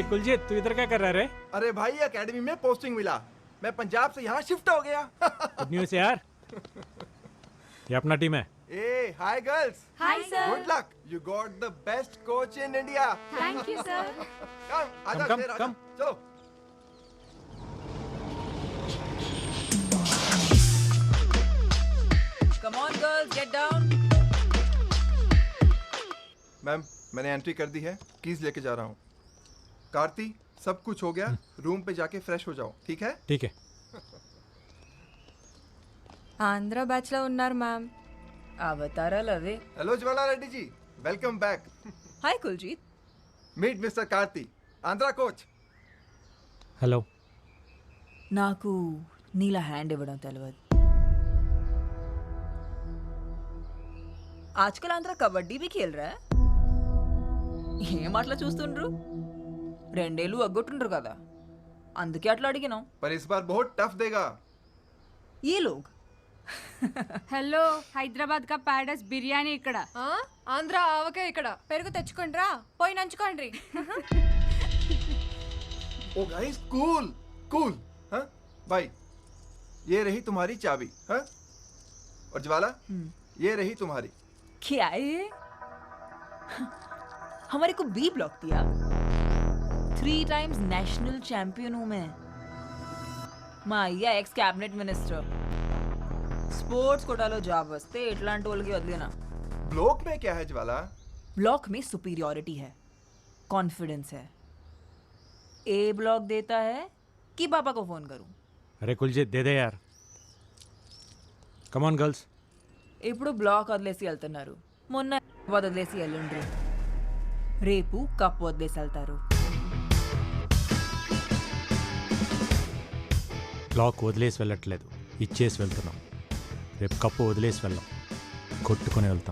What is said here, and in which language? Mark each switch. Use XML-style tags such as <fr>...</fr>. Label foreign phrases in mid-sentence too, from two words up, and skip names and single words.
<hi>कुलजीत तू इधर क्या कर रहा है रे? अरे भाई एकेडमी में पोस्टिंग मिला, मैं पंजाब से यहाँ शिफ्ट हो गया।</hi> <en>good news</en> <hi>यार। ये अपना टीम है।</hi> <en>hey hi girls, hi sir good luck, you got the best coach in India. thank you sir</en> <hi>कम आजा</hi> <en>Come,</en> <hi>शेर, आजा।</hi> <en>come.</en> <hi>चलो</hi> <en>come on girls get down</en> <hi>मैम मैंने एंट्री कर दी है, कीज लेके जा रहा हूँ। कार्ति सब कुछ हो गया, रूम पे जाके फ्रेश हो जाओ, ठीक है? ठीक है।</hi> <te>ఆంధ్ర బ్యాచ్ లో ఉన్నారు మ్యామ్. అవతారా లవే</te> <hi>हेलो ज्वाला रेड्डी जी,</hi> <en>welcome back.</en> <hi>हाय कुलजीत</hi> <en>meet Mister Karthi, Andhra coach.</en> <hi>हेलो।</hi> <te>నాకు నీలా హ్యాండ్ ఇవ్వడం తెలియదు</te> <hi>आजकल आंध्र कबड्डी भी खेल रहा है</hi> <te>ఏం అట్లా చూస్తుండ్రు రెండేళ్ళు అగ్గొట్టుండ్రు కదా అందుకే అట్లా అడిగినాం</te> <hi>पर इस बार बहुत टफ देगा। ये लोग</hi> <te>హలో హైదరాబాద్ కా ప్యారడైస్ బిర్యానీ ఇక్కడ. ఆంధ్ర ఆవకే ఇక్కడ పెరుగు తెచ్చుకోండి రా పోయి నంచుకోండి.</te> <en>oh guys cool cool.</en> <hi>हाँ भाई ये रही तुम्हारी चाबी। हाँ और ज्वाला ये रही तुम्हारी। क्या है ये? हमारे को बी ब्लॉक दिया</hi> <en>3 times national champion</en> <hi>हूं मैं</hi> <te>మా అయ్య ఎక్స్ క్యాబినెట్ మినిస్టర్ స్పోర్ట్స్ కోటాలో జాబ్ వస్తే ఇట్లాంటి వాళ్ళకి వదిలేనా</te> <hi>ब्लॉक में क्या है ज्वाला? ब्लॉक में सुपीरियॉरिटी है कॉन्फिडेंस है ए ब्लॉक देता है कि पापा को फोन करूं अरे कुलजीत दे दे यार।</hi> <en>come on girls.</en> <te>ఇప్పుడు బ్లాక్ వదిలేసి వెళ్తున్నారు మొన్న వదిలేసి వెళ్ళండ్రు రేపు కప్ వదిలేసి వెళ్తారు బ్లాక్ వదిలేసి వెళ్ళట్లేదు, ఇచ్చేసి వెళ్తున్నాం. రేపు కప్పు వదిలేసి వెళ్ళాం, కొట్టుకొని వెళ్తాం.</te>